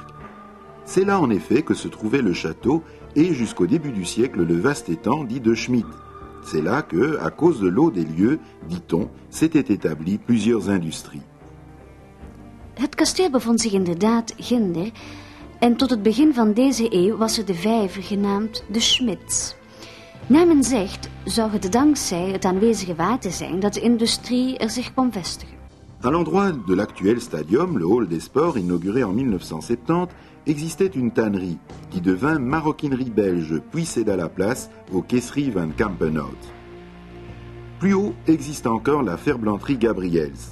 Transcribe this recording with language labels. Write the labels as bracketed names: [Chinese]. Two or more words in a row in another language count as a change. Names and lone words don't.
[French] C'est là en effet que se trouvait le château et jusqu'au début du siècle le vaste étang dit de Schmidt. C'est là que, à cause de l'eau des lieux, dit-on, s'étaient établies plusieurs industries. [Dutch] Het kasteel bevond zich inderdaad ginder en tot het begin van deze eeuw was er de vijver genaamd de Schmidts. Naar men zegt zou het dankzij het aanwezige water zijn dat de industrie er zich kon vestigen. [French] À l'endroit de l'actuel stadium, le hall des sports inauguré en 1970, existait une tannerie qui devint maroquinerie belge puis céda la place au Caisserie van Kampenhout. Plus haut existe encore la ferblanterie Gabriels.